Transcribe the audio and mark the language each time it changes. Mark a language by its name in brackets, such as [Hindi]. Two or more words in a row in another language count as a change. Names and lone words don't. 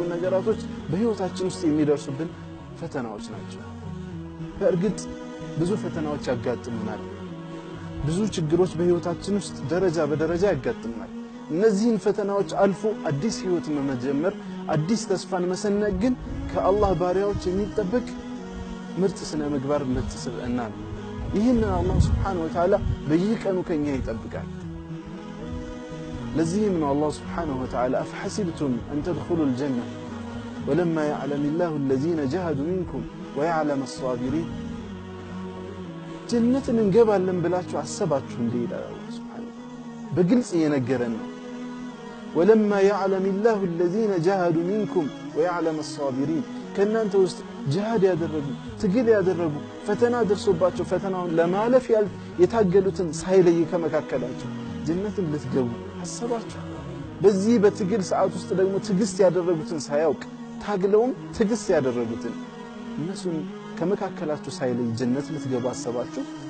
[Amharic] ነገራቶች በህይወታችን ውስጥ የሚደርሱብን ፈተናዎች ናቸው በርግጥ ብዙ ፈተናዎች ያጋጥሙናል ብዙ ችግሮች በህይወታችን ውስጥ ደረጃ በደረጃ ያጋጥሙናል እነዚህን ፈተናዎች አልፎ አዲስ ህይወት መጀመር አዲስ ተስፋን መሰነቅ ግን ከአላህ ባሪያዎች የሚጠበቅ ምርጥ ስነ ምግባር ምርጥ ስብዕና ነው ይህን አላህ [Arabic] سبحانه وتعالى [Amharic] በየቀኑ ከኛ ይጠብቃል ለዚህም ነው አላህ [Arabic] سبحانه وتعالى أفحسبتم أن تدخلوا الجنة ولما يعلم الله الذين جاهدوا منكم ويعلم الصابرين [Amharic] جنة እንገባለን ብላችሁ አሰባችሁ እንዴ ይላል አላህ Subhanahu በግልጽ የነገረን ነው [Arabic] ولما يعلم الله الذين جاهدوا منكم ويعلم الصابرين [Amharic] ከናንተ ውስጥ ጂሃድ ያደረጉ ትግል ያደረጉ ፈተና ደርሶባቸው ፈተናውን ለማለፍ የታገሉትን ሳይለይ ከመካከላቸው ጀነትን ልትገቡ አሰባችሁ በዚህ በትግል ሰዓት ውስጥ ደግሞ ትግስት ያደረጉትን ሳያውቅ ታግለውም ትግስት ያደረጉትን እነሱን ከመካከላችሁ ሳይለይ ጀነት ልትገቡ አሰባችሁ